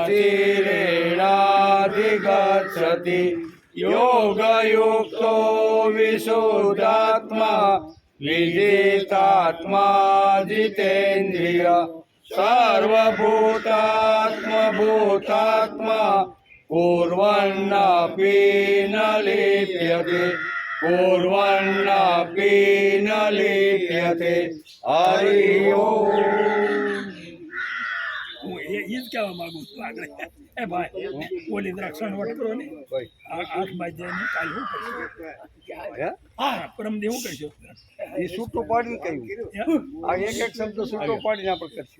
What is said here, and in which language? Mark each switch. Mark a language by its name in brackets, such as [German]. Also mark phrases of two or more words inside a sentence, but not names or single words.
[Sanskrit] तीरेणाधिगच्छति योगयुक्तो विशुद्धात्मा विजितात्मा जितेन्द्रिय सर्वभूतात्मा भूतात्मा कुर्वन्नपि न लिप्यते कुर्वन्नपि न लिप्यते हरि ओम [Gujarati] હું એ જ કહેવા માંગુ છું આગળ એ ભાઈ ઓલી દ્રાક્ષણ વટ કરો ને આ 8 વાગ્યાની કાલ હું કરશું હા પરમદે હું કરશું એ છૂટું પાડીને કહ્યું આ એક એક શબ્દ છૂટો પાડીને આપણે કરશું